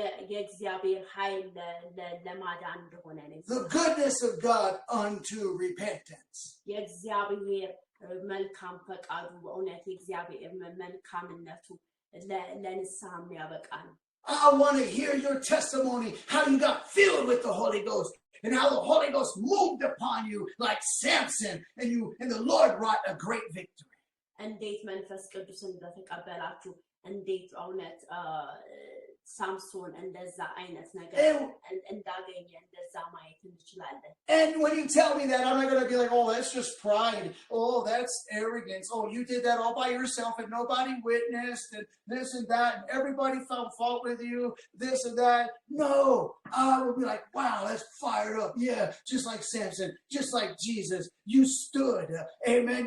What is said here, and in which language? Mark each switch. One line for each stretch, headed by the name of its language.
Amharic: የእግዚአብሔር ኃይል ለማዳን እንደሆነ ነው
English: The goodness of God unto repentance.
Amharic: የእግዚአብሔር መልካም ፈቃዱ በእውነት የእግዚአብሔር መልካምነቱ ለንስሐ የሚያበቃ ነው
English: I want to hear your testimony, how you got filled with the Holy Ghost and how the Holy Ghost moved upon you like Samson and the Lord wrought a great victory.
Amharic: እንዴት መንፈስ ቅዱስን እንደተቀበላችሁ እንዴት እውነት ሳምሶን እንደዛ አይነት ነገር እንዳገኘ እንደዛ ማየት እንችላለን
English: And when you tell me that, I'm not going to be like, oh, that's just pride. Oh, that's arrogance. Oh, you did that all by yourself and nobody witnessed and this and that. And everybody found fault with you, this and that. No, I will be like, wow, that's fired up. Yeah, just like Samson, just like Jesus. You stood, amen.